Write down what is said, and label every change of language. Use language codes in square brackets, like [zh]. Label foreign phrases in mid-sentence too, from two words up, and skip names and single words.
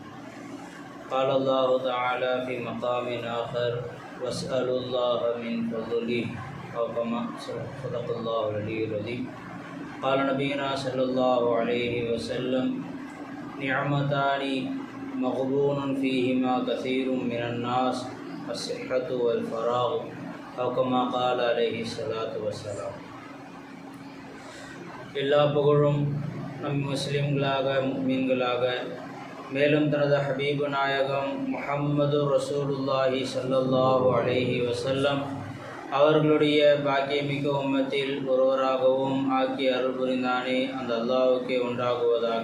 [ar] قال الله تعالى في مقام آخر واسألوا الله من فضله أو كما صدق الله العلي العظيم. قال نبينا صلى الله عليه وسلم نعمتان مغبون فيهما كثير من الناس الصحة والفراغ أو كما قال عليه الصلاة والسلام. [ta] எல்லா புகழும் நம் முஸ்லிம்களாக முஃமின்களாக மேலும் தனது ஹபீபு நாயகம் முஹம்மது [ar] رسول الله صلى الله عليه وسلم [ta] அவர்களுடைய பாக்கியமிக்க உம்மத்தில் ஒருவராகவும் ஆக்கி அருள் புரிந்தானே அந்த அல்லாஹ்வுக்கே உண்டாகுவதாக.